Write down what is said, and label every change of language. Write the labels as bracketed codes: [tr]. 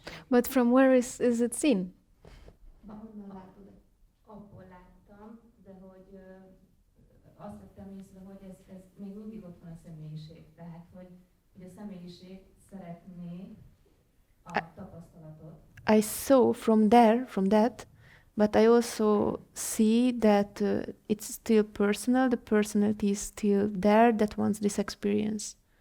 [en] But from where is it seen? [hu] Abból láttam, de hogy azt vettem észre, hogy ez még mindig ott van a személyiség. Tehát, hogy a személyiség szeretné a tapasztalatot. [en] I saw from that, but I also see that it's still personal, the personality is still there that wants this experience.